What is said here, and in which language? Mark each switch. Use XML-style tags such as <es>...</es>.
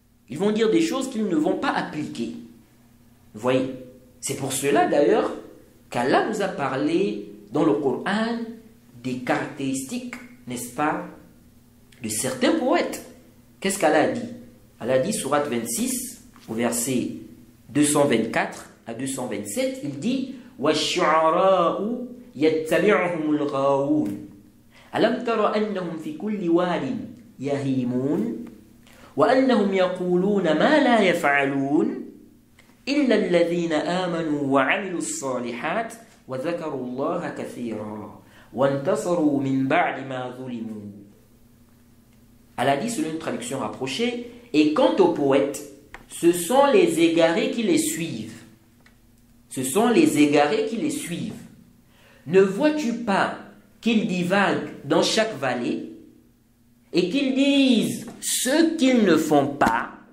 <fr>Ils vont dire des choses qu'ils ne vont pas appliquer. Vous voyez, c'est pour cela d'ailleurs qu'Allah nous a parlé dans le Coran des caractéristiques, n'est-ce pas, de certains poètes. Qu'est-ce qu'Allah a dit? Allah a dit, sourate 26, au verset 224 à 227, il dit «</fr> <ar>Wa shu'ara'u يتبعهم الغاوون ألم تر أنهم في كل واد يهيمون وأنهم يقولون ما لا يفعلون إلا الذين آمنوا وعملوا الصالحات وذكروا الله كثيرا وانتصروا من بعد ما ظلموا.</ar> <fr>Elle a dit selon une traduction rapprochée, et quant aux poètes, ce sont les égarés qui les suivent. Ce sont les égarés qui les suivent. Ne vois-tu pas qu'ils divaguent dans chaque vallée et qu'ils disent ce qu'ils ne font pas?</fr>